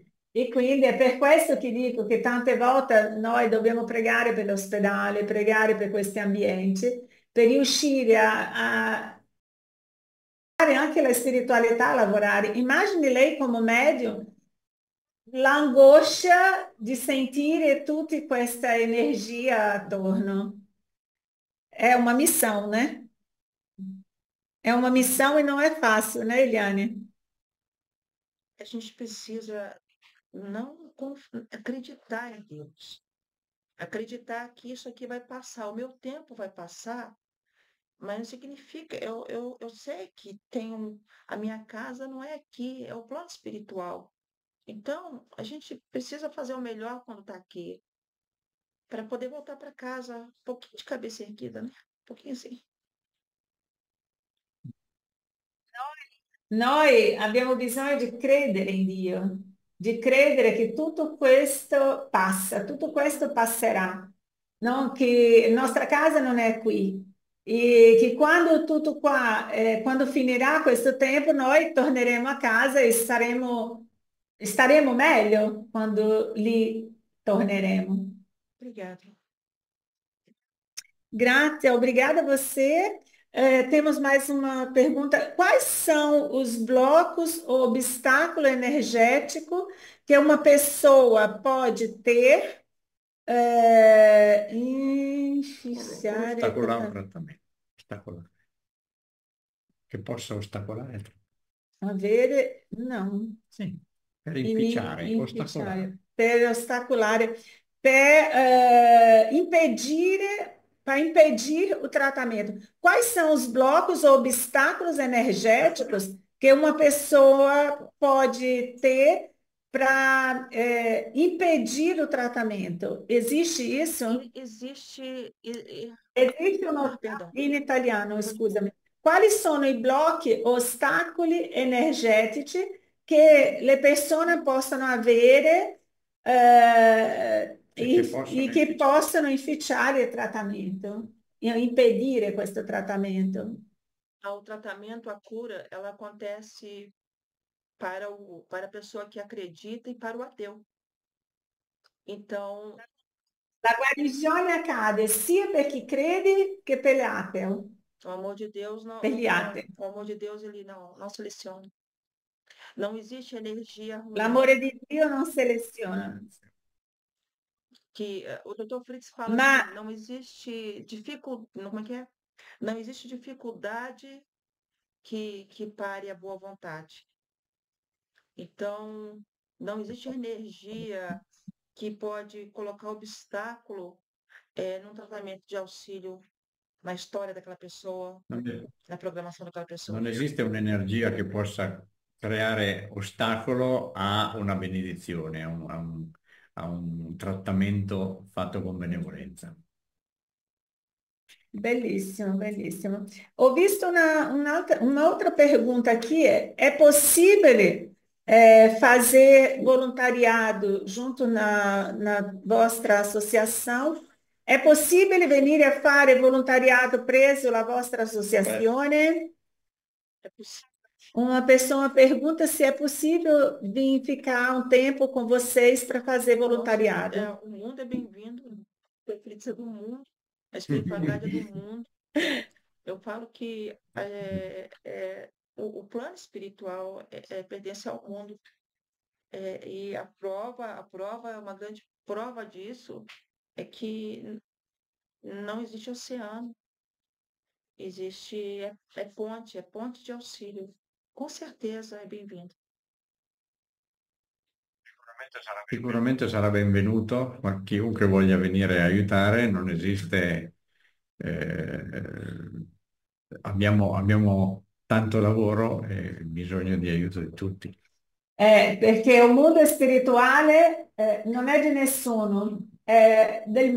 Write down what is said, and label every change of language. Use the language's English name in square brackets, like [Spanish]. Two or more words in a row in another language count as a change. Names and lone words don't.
[Italian] E quindi è per questo che dico che tante volte noi dobbiamo pregare per l'ospedale, pregare per questi ambienti, per riuscire a anche la spiritualità a lavorare. Immagini lei come medium l'angoscia di sentire tutta questa energia attorno. È una [Portuguese] missão, né? É uma missão e não é fácil, né, Eliane? A gente precisa não acreditar em Deus. Acreditar que isso aqui vai passar, o meu tempo vai passar, mas não significa. Eu sei que a minha casa não é aqui, é o plano espiritual. Então, a gente precisa fazer o melhor quando está aqui, para poder voltar para casa um pouquinho de cabeça erguida, né? Um pouquinho assim. [Italian] Noi abbiamo bisogno di credere in Dio, di credere che tutto questo passa, tutto questo passerà, no? Che nostra casa non è qui e che quando tutto qua, quando finirà questo tempo, noi torneremo a casa e staremo meglio quando lì torneremo. [Portuguese] Obrigada. [Italian] Grazie, [Portuguese] obrigada a você. Temos mais uma pergunta. Quais são os blocos ou obstáculo energético que uma pessoa pode ter inficiare [Italian] Ostacolare un trattamento. Ostacolare. Che possa ostacolare. avere, não, Sì, per inficiare, ostacolare. inficiare, per ostacolare, impedire, [Portuguese] para impedir o tratamento. Quais são os blocos ou obstáculos energéticos que uma pessoa pode ter para impedir o tratamento? Existe isso? Existe. [Italian] Esiste uno [Portuguese] Perdão. [Italian] in italiano, scusami. Quali sono i blocchi, ostacoli energetici che le persone possono avere e che possono inficiare il trattamento, impedire questo trattamento? [Portuguese] O tratamento, a cura, ela acontece para a pessoa que acredita e para o ateu. Então, [Italian] La guarigione accade sia per chi crede che per l'ateo, [Portuguese] o amor de Deus [Italian] per gli atei. [Portuguese] o amor de Deus ele não seleciona. Não existe energia ruim. [Italian] L'amore di Dio non seleziona. [Portuguese] O Dr. Fritz fala [Italian] Ma [Portuguese] assim, não existe como é que é? Não existe dificuldade que pare a boa vontade. Então, não existe energia que pode colocar obstáculo num tratamento de auxílio na história daquela pessoa, na programação daquela pessoa. [Italian] Non esiste un'energia che possa creare ostacolo a una benedizione, a un trattamento fatto con benevolenza. bellissimo, bellissimo. Ho visto un'altra [Portuguese] pergunta aqui, é possível fazer voluntariado junto na vostra associação? É possível [Italian] venire a fare volontariado presso la vostra associazione? [Portuguese] É possível. Uma pessoa pergunta se é possível vir ficar um tempo com vocês para fazer voluntariado. Nossa, o mundo é bem-vindo. A Fritz é do mundo. A espiritualidade é do mundo. Eu falo que o plano espiritual pertence ao mundo. E a prova, uma grande prova disso é que não existe oceano. Existe, é ponte de auxílio. Com certeza é bem-vindo. [Italian] Sicuramente sarà benvenuto, ma chiunque voglia venire a aiutare, non esiste, abbiamo tanto lavoro e bisogno di aiuto di tutti. Perché il mondo spirituale non è di nessuno, è del